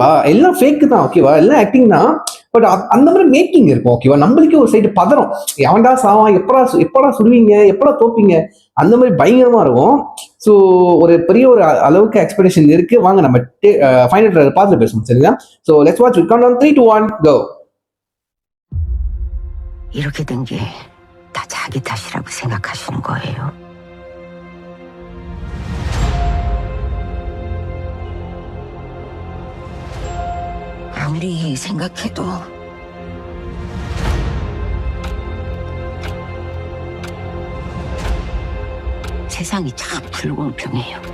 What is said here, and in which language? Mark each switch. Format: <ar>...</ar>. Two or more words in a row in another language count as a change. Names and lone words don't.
<ta>எல்லாம் ஃபேக்கு தான். ஓகேவா? எல்லாம் ஆக்டிங் தான். பட் அந்த மாதிரி மேக்கிங் இருக்கும். ஓகேவா? நம்மளுக்கே ஒரு சைடு பதறம், எவன்டா சாவான், எப்படா சுடுவீங்க, எப்படா தோப்பீங்க, அந்த மாதிரி பயங்கரமா இருக்கும். ஸோ ஒரு பெரிய ஒரு அளவுக்கு எக்ஸ்பெக்டேஷன் இருக்கு. வாங்க நம்ம</ta> <en>final trailer</en> <ta>பார்த்து பேசுவோம்.</ta> <en>சரிங்களா? So let's watch. Will count down 3 2 1 go.</en> <ko>이렇게 된 게 다 자기 탓이라고 생각하시는 거예요. 아무리 생각해도 세상이 참 불공평해요.</ko>